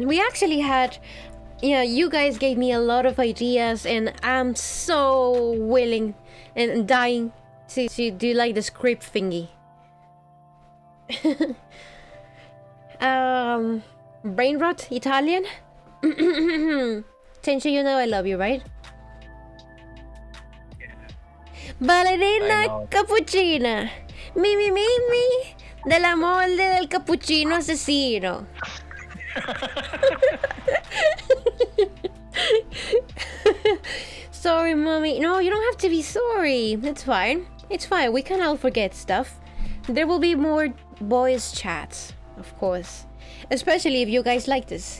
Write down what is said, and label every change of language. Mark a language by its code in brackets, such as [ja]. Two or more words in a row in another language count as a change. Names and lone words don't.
[en] We actually had, yeah, you guys gave me a lot of ideas, and I'm so willing and dying to do like the script thingy. Brain rot, Italian? Tenchi, you know I love you, right? Ballerina I know. [it] cappuccina. Mi, della molde del cappuccino asesino. [en] Sorry, mommy. No, you don't have to be sorry. It's fine. It's fine. We can all forget stuff. There will be more boys' chats, of course. Especially if you guys like this.